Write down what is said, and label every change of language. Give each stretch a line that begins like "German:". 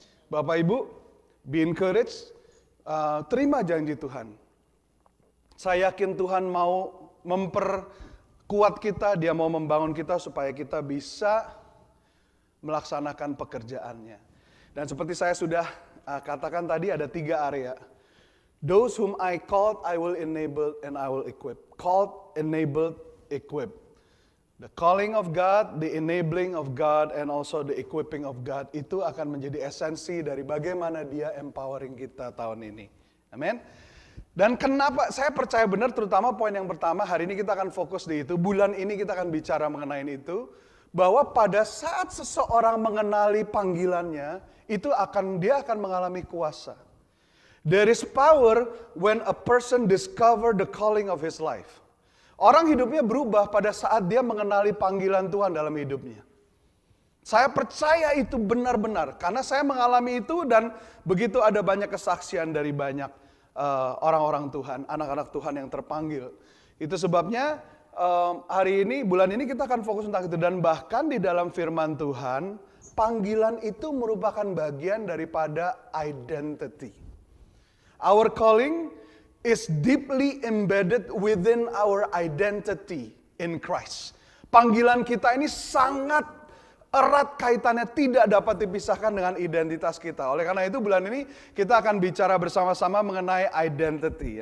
Indonesian: Bapak Ibu,
English: be encouraged.
Indonesian: Terima janji Tuhan. Saya yakin Tuhan mau memperkuat kita, Dia mau membangun kita supaya kita bisa melaksanakan pekerjaannya. Dan seperti saya sudah katakan tadi, ada 3 area.
English: Those whom I called, I will enable and I will equip. Called, enabled, equipped. The calling of God, the enabling of God, and also the equipping of God,
Indonesian: itu akan menjadi esensi dari bagaimana Dia empowering kita tahun ini. Amin. Dan kenapa, saya percaya benar, terutama poin yang pertama, hari ini kita akan fokus di itu, bulan ini kita akan bicara mengenai itu, bahwa pada saat seseorang mengenali panggilannya, dia akan mengalami kuasa.
English: There is power when a person discover the calling of his life.
Indonesian: Orang hidupnya berubah pada saat dia mengenali panggilan Tuhan dalam hidupnya. Saya percaya itu benar-benar, karena saya mengalami itu dan begitu ada banyak kesaksian dari banyak orang-orang Tuhan, anak-anak Tuhan yang terpanggil. Itu sebabnya hari ini, bulan ini kita akan fokus tentang itu. Dan bahkan di dalam firman Tuhan, panggilan itu merupakan bagian daripada identity.
English: Our calling is deeply embedded within our identity in Christ.
Indonesian: Panggilan kita ini sangat erat kaitannya, tidak dapat dipisahkan dengan identitas kita. Oleh karena itu bulan ini kita akan bicara bersama-sama mengenai identity.